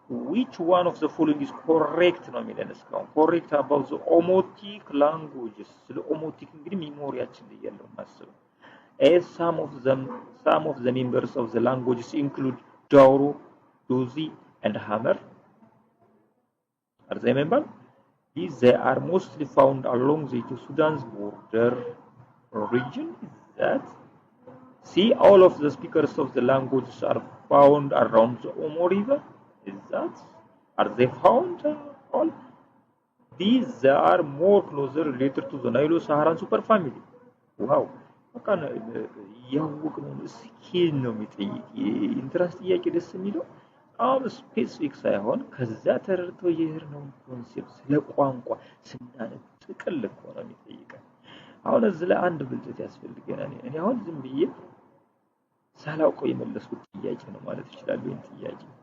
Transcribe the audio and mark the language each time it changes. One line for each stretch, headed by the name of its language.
English: which one of the following is correct
Amharic: ነው የሚለን እስካሁን
English: correct about the Omotic languages።
Amharic: ስለ ኦሞቲክ እንግዲህ ሚሞሪያችን ላይ ያለው ማሰብ
English: some of the members of the languages include Dauro, Dozi, and Hammer. Are they members? They are mostly found along the Sudan's border region. Is that? See, all of the speakers of the languages are found around the Omo River. Is that? Are they found all? These are more closer related to the Nilo-Saharan superfamily. Wow.
Amharic: በቃ ያወቅነው ስኪል ነው የሚጠይቅ ኢንትራንስ ጥያቄ ደስ የሚለው አሁን ስፔሲፊክ ሳይሆን ከዛ ተረድቶ የሄድነው ኮንሴፕት ስለ ቋንቋ ስናነብ ጥቅል እኮ ነው የሚጠይቀን። አሁን እዚህ ላይ አንድ ብልጠት ያስፈልገናል። እኔ አሁን ዝም ብዬ ሳላውቀው የመለስኩት ጥያቄ ነው ማለት ይችላል። ይሄን ጥያቄ